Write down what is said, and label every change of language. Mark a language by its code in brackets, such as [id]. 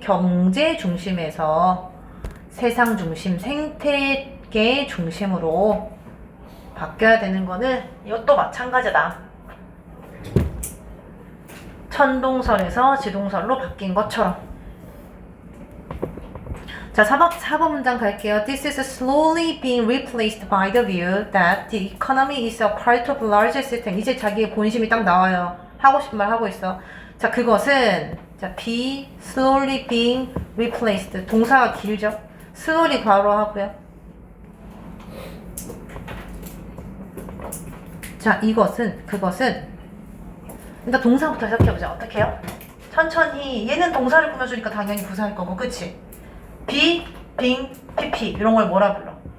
[ko] 경제 중심에서 세상 중심, 생태계 중심으로 바뀌어야 되는 거는 이것도 마찬가지다. 천동설에서 지동설로 바뀐 것처럼. 자, 4번 문장 갈게요. [en] This is slowly being replaced by the view that the economy is a part of larger system. [ko] 이제 자기의 본심이 딱 나와요. 하고 싶은 말 하고 있어. 자, 그것은 자, [en] be slowly being replaced. [ko] 동사가 길죠? slowly 괄호 하고요. 자, 그것은 일단 동사부터 시작해보자. 어떻게 해요? 천천히. 얘는 동사를 꾸며주니까 당연히 부사일 거고, 그치? be, being, pp 이런 걸 뭐라 불러?